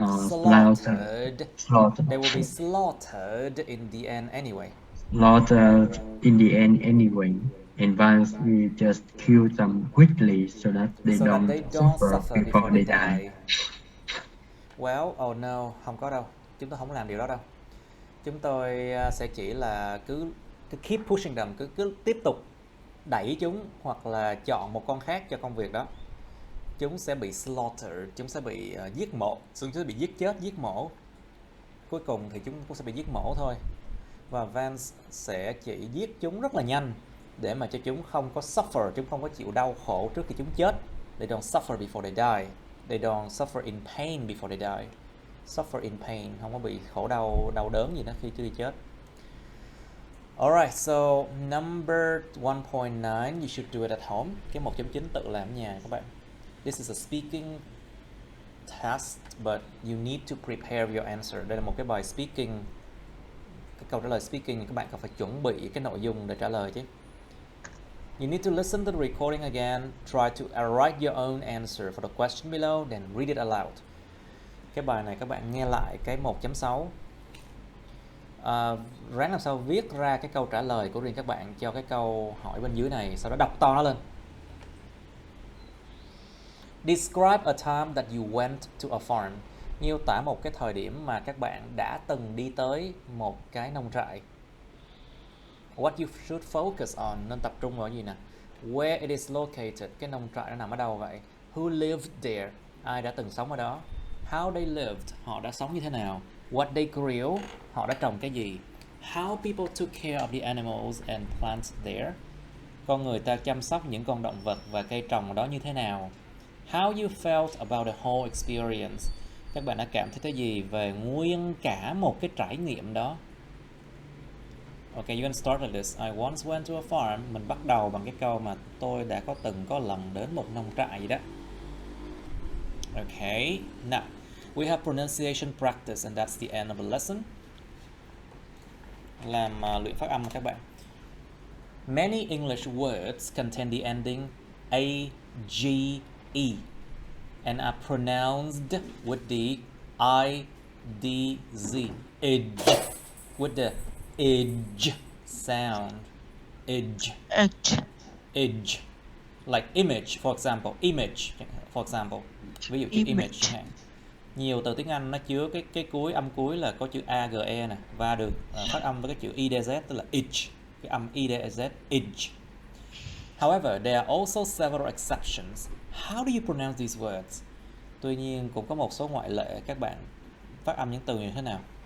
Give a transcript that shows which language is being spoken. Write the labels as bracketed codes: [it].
[en] Slaughtered. slaughtered. They will be slaughtered in the end anyway. Slaughtered in the end anyway. And once we just kill them quickly so that they don't suffer before they die. Well, oh no, [vi] không có đâu. Chúng tôi không làm điều đó đâu. Chúng tôi sẽ chỉ là cứ [en] keep pushing them, [vi] cứ tiếp tục đẩy chúng, hoặc là chọn một con khác cho công việc đó. Chúng sẽ bị slaughtered, chúng sẽ bị giết mổ, chúng sẽ bị giết mổ. Cuối cùng thì chúng cũng sẽ bị giết mổ thôi. Và Vance sẽ chỉ giết chúng rất là nhanh để mà cho chúng không có suffer, chúng không có chịu đau khổ trước khi chúng chết. [en] They don't suffer before they die. They don't suffer in pain before they die. Suffer in pain, [vi] không có bị khổ đau đớn gì đó khi chưa đi chết. [en] Alright, so number 1.9, you should do it at home. [vi] Cái 1.9 tự làm ở nhà các bạn. [en] This is a speaking test, but you need to prepare your answer. [vi] Đây là một cái bài speaking, cái câu trả lời speaking, các bạn cần phải chuẩn bị cái nội dung để trả lời chứ. [en] You need to listen to the recording again, try to write your own answer for the question below, then read it aloud. [vi] Cái bài này các bạn nghe lại cái 1.6. Ráng làm sao viết ra cái câu trả lời của riêng các bạn cho cái câu hỏi bên dưới này, sau đó đọc to nó lên. [en] Describe a time that you went to a farm. [vi] Miêu tả một cái thời điểm mà các bạn đã từng đi tới một cái nông trại. [en] What you should focus on, [vi] nên tập trung vào gì nè? [en] Where it is located, [vi] cái nông trại nó nằm ở đâu vậy? [en] Who lived there, [vi] ai đã từng sống ở đó? [en] How they lived, [vi] họ đã sống như thế nào? [en] What they grew, [vi] họ đã trồng cái gì? [en] How people took care of the animals and plants there, [vi] con người ta chăm sóc những con động vật và cây trồng ở đó như thế nào? [en] How you felt about the whole experience, [vi] các bạn đã cảm thấy cái gì về nguyên cả một cái trải nghiệm đó? [en] Okay, you can start with this. I once went to a farm. [vi] Mình bắt đầu bằng cái câu mà tôi đã có lần đến một nông trại gì đó. [en] Okay, now we have pronunciation practice and that's the end of the lesson. [vi] Làm luyện phát âm các bạn. [en] Many English words contain the ending a, G-E and are pronounced with the I-D-Z. Edge, with the edge sound. Edge. Edge. Edge. Like image, for example. Image, for example. [vi] Ví dụ chữ image chẳng hạn. Nhiều từ tiếng Anh nó chứa cái cuối, âm cuối là có chữ A-G-E nè, và được phát âm với cái chữ I-D-Z, tức là edge. Cái âm I-D-Z, edge. [en] However, there are also several exceptions. How do you pronounce these words? [vi] Tuy nhiên cũng có một số ngoại lệ. Các bạn phát âm những từ như thế nào?